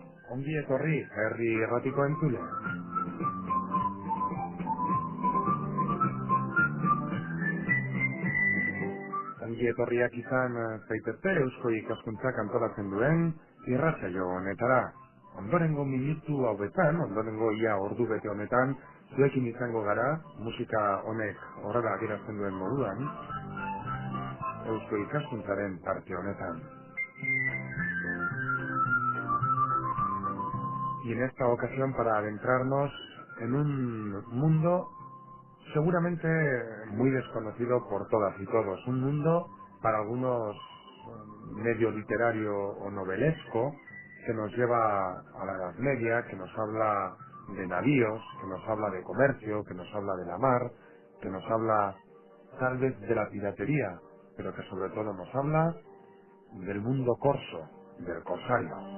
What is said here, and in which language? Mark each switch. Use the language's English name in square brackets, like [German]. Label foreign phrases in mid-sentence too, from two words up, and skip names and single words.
[Basque] Ongi etorri, herri erratiko entzule. Ongi etorriak izan zaitezte Eusko Ikaskuntzak antolatzen duen irratsaio honetara. Ondorengo minutu hauetan, ondorengo ia ordu bete honetan, zuekin izango gara, musika honek horrela adierazten duen moduan, Eusko Ikaskuntzaren parte honetan. [Spanish] Y en esta ocasión para adentrarnos en un mundo seguramente muy desconocido por todas y todos, un mundo para algunos medio literario o novelesco que nos lleva a la Edad Media, que nos habla de navíos, que nos habla de comercio, que nos habla de la mar, que nos habla tal vez de la piratería, pero que sobre todo nos habla del mundo corso, del corsario.